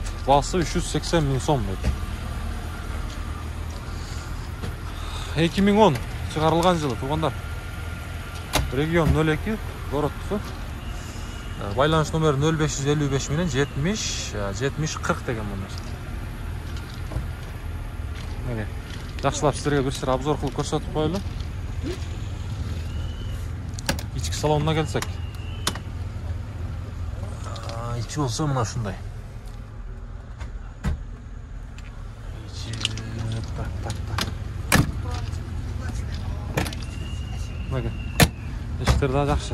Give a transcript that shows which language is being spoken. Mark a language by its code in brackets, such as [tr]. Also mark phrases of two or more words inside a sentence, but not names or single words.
[ky] Баасы 380 миң сом дейт. 2010 чыгарылган жылы туугандар. Регион 02, городтусу. Байланыш номер 0555 менен 70-40 деген номер. Міне, жакшылап сіздерге бір сыр обзор кылып көрсөтүп коелу. Ички салонуна келсек. Ичи болсо мына ушундай. Мына эшиктер да жакшы.